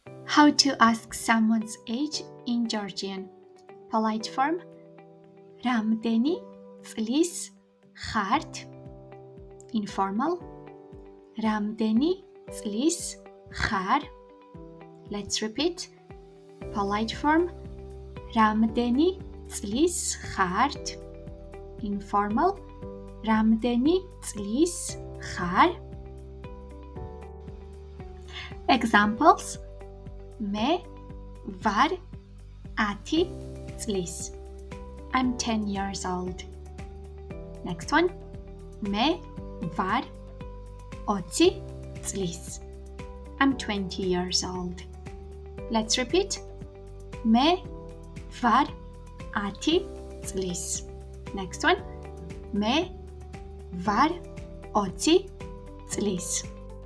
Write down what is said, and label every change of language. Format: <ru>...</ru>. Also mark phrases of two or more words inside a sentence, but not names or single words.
<en>How to ask someone's age in Georgian. Polite form.</en> <ka>რამდენი წლის ხართ? Informal. რამდენი წლის ხარ?</ka> <en>Let's repeat. Polite form.</en> <ka>რამდენი წლის ხართ? Informal. რამდენი წლის ხარ?</ka> <en>Examples.</en> <ka>მე ვარ 10 წლის.</ka> <en>I'm 10 years old. Next one.</en> <ka>მე ვარ 20 წლის.</ka> <en>I'm 20 years old. Let's repeat.</en> <ka>მე ვარ 10 წლის.</ka> <en>Next one.</en> <ka>მე ვარ 20 წლის.</ka>